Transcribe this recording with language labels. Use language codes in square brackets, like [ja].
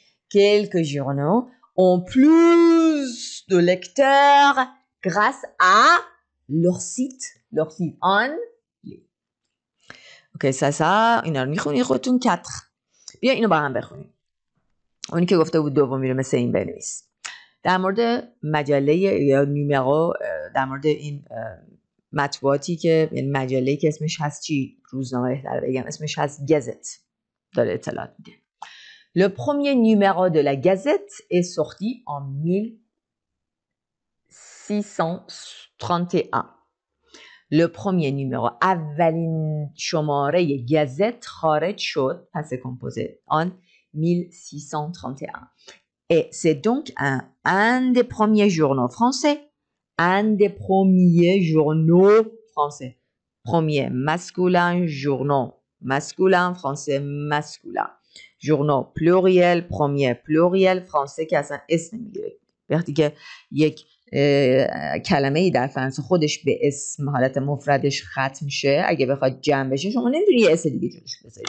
[fr] Quelques journaux ont plus de lecteurs grâce à leur site en ligne. [fa] اوکی ça اینا رو میخونی خودتون 4. بیا اینو با هم بخونیم. اونی که گفته بود دومی رو مثل این بنویس. در مورد مجله یا نومرو، در مورد این مطبوعاتی که یعنی مجله‌ای که اسمش هست چی؟ روزنامه بهتره بگم اسمش هست گزت داره اطلاعات میده. [fr] Le premier numéro de la Gazette est sorti en 1631. Le premier numéro [fa] اولین شماره گزت خارج شد پس [fr] composé en 1631. Et c'est donc un des premiers journaux français. Un des premiers journaux français. Premier masculin, journaux masculin, français masculin. Journaux pluriel, premier pluriel, français [fa] که اصلا اسم نمیگیره. وقتی که یک کلمه ای در فرانسه خودش به اسم حالت مفردش ختم میشه، اگه بخواد جمع بشه شما نمیتونی یه اسم دیگه جلوش بذاری.